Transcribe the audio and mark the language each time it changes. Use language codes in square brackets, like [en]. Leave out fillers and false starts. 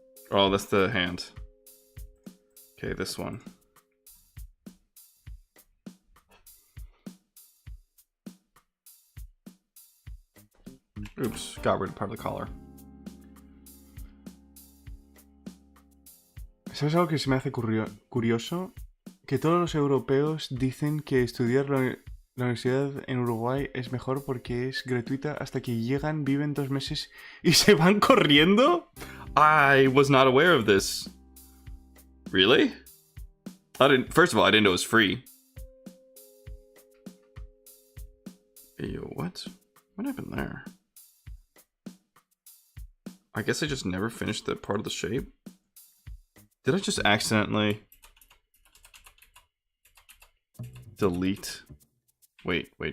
[en] Oh, that's the hand. Okay, this one. Oops, got rid of part of the collar. [es] ¿Sabes algo que se me hace curioso? Que todos los europeos dicen que estudiar la universidad en Uruguay es mejor porque es gratuita hasta que llegan, viven 2 meses y se van corriendo. [en] I was not aware of this. Really? First of all, I didn't know it was free. Ew, what? What happened there? I guess I just never finished that part of the shape. Did I just accidentally delete? Wait.